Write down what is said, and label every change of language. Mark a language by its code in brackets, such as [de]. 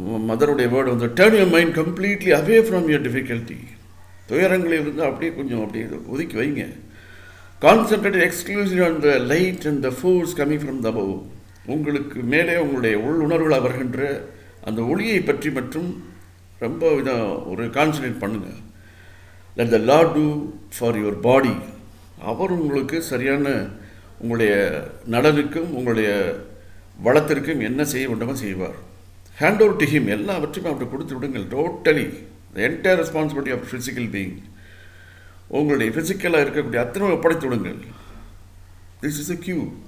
[ta] மதருடைய word [en] turn your mind completely away from your difficulty. [ta] துயரங்களில் இருந்து அப்படியே கொஞ்சம் அப்படியே ஒதுக்கி வைங்க. [en] Concentrate exclusively on the light and the force coming from the above. [ta] உங்களுக்கு மேலே உங்களுடைய உள்ளுணர்வுகள் வருகின்ற அந்த ஒளியை பற்றி மற்றும் ரொம்ப ஒரு கான்சன்ட்ரேட் பண்ணுங்கள். [en] Let the Lord do for your body. [ta] அவர் உங்களுக்கு சரியான உங்களுடைய நலனுக்கும் உங்களுடைய வளத்திற்கும் என்ன செய்ய வேண்டுமோ செய்வார். [en] hand over to him, [ta] எல்லாவற்றையும் அவருக்கு கொடுத்து விடுங்கள். Totally [en] the entire responsibility of physical being, [ta] உங்களுடைய ஃபிசிக்கலாக இருக்கக்கூடிய அத்தனை ஒப்படைத்து விடுங்கள். This is a cue.